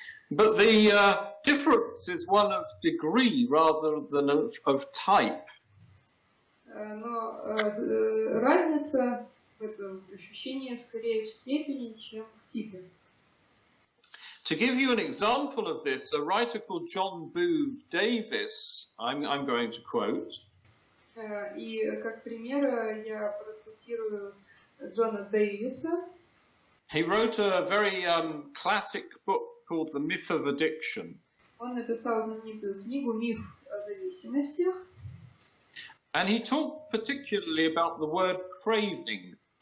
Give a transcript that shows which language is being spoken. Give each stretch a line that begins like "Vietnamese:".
English: But the difference is one of degree rather than of type.
Russian: Но разница в этом ощущении скорее в степени, чем в типе.
English: To give you an example of this, a writer called John Booth Davis, I'm going to quote.
Russian: И как пример я процитирую Джона Дэвиса.
English: He wrote a very classic book called The Myth of Addiction.
Russian: Он написал знаменитую книгу «Миф о зависимостях».
English: And he talked particularly about the word craving.